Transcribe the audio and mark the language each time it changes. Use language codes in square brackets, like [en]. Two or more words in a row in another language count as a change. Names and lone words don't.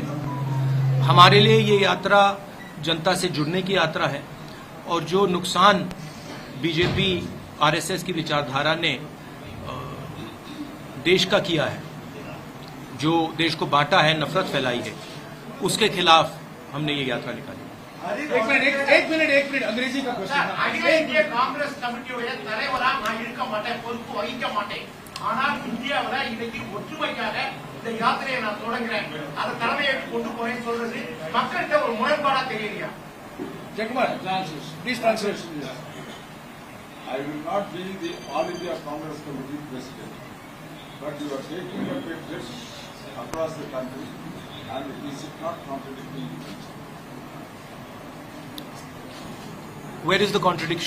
[hi] हमारे लिए ये यात्रा जनता से जुड़ने की यात्रा है, और जो नुकसान बीजेपी आरएसएस की विचारधारा ने देश का किया है, जो देश को बांटा है, नफरत फैलाई है, उसके खिलाफ हमने ये यात्रा निकाली। एक मिनट अंग्रेजी का क्वेश्चन। [ta] காங்கிரஸ் கமிட்டியுடைய தலைவரா நான் இருக்க மாட்டேன், பொறுப்பு வகிக்க மாட்டேன். ஆனால் இந்தியாவுல இன்னைக்கு ஒற்றுமைக்காக இந்த யாத்திரையை நான் தொடங்குறேன், அதை தலைமையேற்று கொண்டு போறேன்னு சொல்றது மக்கள்கிட்ட ஒரு முரண்பாடா தெரியலையா? [en] Jayakumar, please translate. I will not be the All India Congress Committee President, but you are taking up a trip across the country, and is it not contradicting? Where is the contradiction?